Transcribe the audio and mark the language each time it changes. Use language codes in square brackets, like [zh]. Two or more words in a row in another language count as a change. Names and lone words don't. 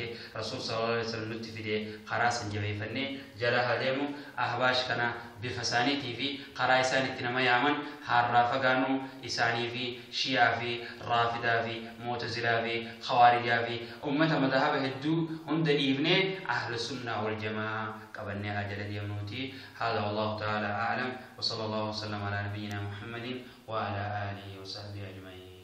[om] rasuul [ar] صلى الله عليه وسلم [om] nutti fide karaa san jabeeffannee jala hadeemu ahbaash kana bifa isaaniitii fi karaa isaaniitti nama yaaman harraa fagaannu isaanii fi shiyaa fi raafidaa fi mu'tazilaa fi khawaarijaa fi ummata madahaba hedduu hunda dhiifnee [ar] أهل السنة والجماعة [om] qabannee ajala deemnuuti hada [ar] والله تعالى أعلم وصلى الله وسلم على نبينا محمد وعلى آله وصحبه أجمعين